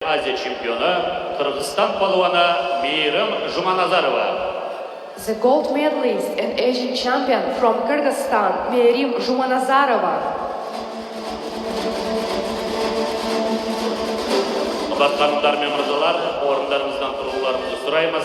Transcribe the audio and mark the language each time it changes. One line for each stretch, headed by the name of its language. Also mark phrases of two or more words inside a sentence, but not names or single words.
Kyrgyz: Азия чемпионы Кыргызстан палуаны Мейрим Жуманазарова.
English: The gold medalist and Asian champion from Kyrgyzstan, Meyrim Jumanazarova.
Kazakh: Qadrlanganlar мен мырзалар, орындарыңыздан тұруларыңызды сұраймыз.